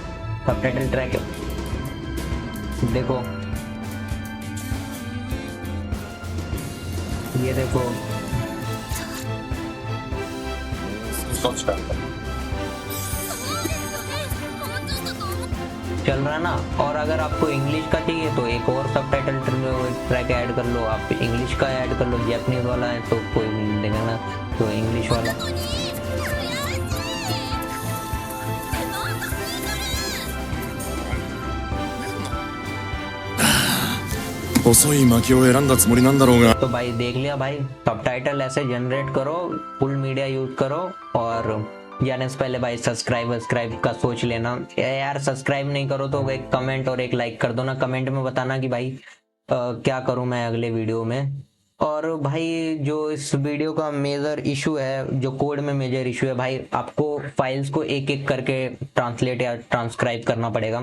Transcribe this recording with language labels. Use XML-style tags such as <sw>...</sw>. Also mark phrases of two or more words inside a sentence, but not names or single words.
<en>subtitle track</en> <hi>देखो, ये देखो चल रहा है ना। और अगर आपको इंग्लिश का चाहिए तो एक और</hi> <en>subtitle track add</en> <hi>कर लो, आप इंग्लिश का ऐड कर लो। जैपनीज वाला है तो कोई नहीं देगा ना, तो इंग्लिश वाला।</hi> <ja>細い薪を選んだつもりなんだろうが</ja> <hi>तो भाई देख लिया भाई, सबटाइटल ऐसे जनरेट करो,</hi> <en>full media use</en> <hi>करो। और जाने से पहले भाई सब्सक्राइब का सोच लेना यार। सब्सक्राइब नहीं करो तो एक कमेंट और एक लाइक कर दो ना। कमेंट में बताना कि भाई क्या करूं मैं अगले वीडियो में। और भाई जो इस वीडियो का</hi> <en>major issue</en> <hi>है, जो कोड में</hi> <en>major issue</en> <hi>है भाई, आपको फाइल्स को एक एक करके ट्रांसलेट या ट्रांसक्राइब करना पड़ेगा।</hi>